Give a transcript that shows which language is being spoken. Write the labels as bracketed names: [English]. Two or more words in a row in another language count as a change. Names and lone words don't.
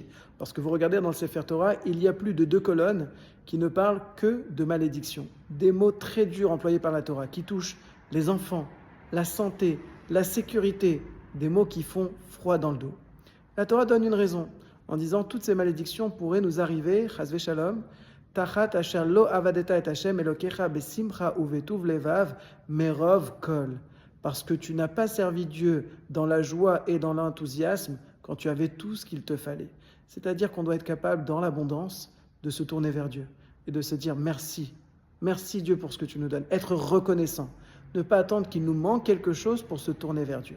[French] Parce que vous regardez dans le [Hebrew] ספר תורה, [French] il y a plus de 2 colonnes qui ne parlent que de malédiction. Des mots très durs employés par la Torah, qui touchent les enfants, la santé, la sécurité, des mots qui font froid dans le dos. La Torah donne une raison, en disant toutes ces malédictions pourraient nous arriver, [Hebrew] חס ושלום, תחת אשר לא עבדת את השם אלהיך בשמחה ובטוב לבב מרב כל. [French] Parce que tu n'as pas servi Dieu dans la joie et dans l'enthousiasme quand tu avais tout ce qu'il te fallait. C'est-à-dire qu'on doit être capable, dans l'abondance, de se tourner vers Dieu et de se dire merci. Merci Dieu pour ce que tu nous donnes. Être reconnaissant. Ne pas attendre qu'il nous manque quelque chose pour se tourner vers Dieu.